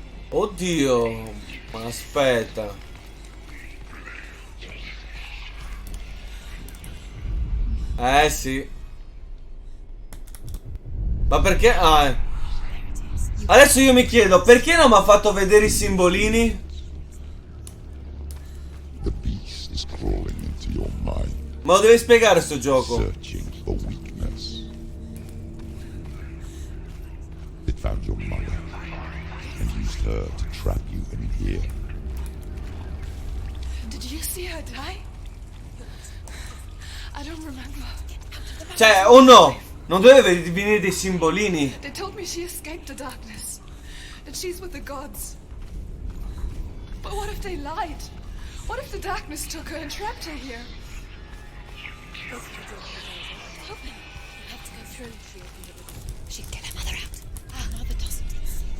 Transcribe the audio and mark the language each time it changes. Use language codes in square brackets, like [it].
[it] Oddio. Ma aspetta. Sì. Ma perché? Adesso io mi chiedo, perché non mi ha fatto vedere i simbolini? [en] The beast is crawling into your mind, [it] Ma lo devi spiegare sto gioco. [en] searching for weakness. It found your mother and used her to trap you I don't remember. [it] Cioè, oh no! Non deve venire dei simbolini. [en] They told me she escaped the darkness. That she's with the gods. But what if they lied? What if the darkness took her and trapped her here? Open. You have to go through. She can get her mother out. Her mother doesn't exist.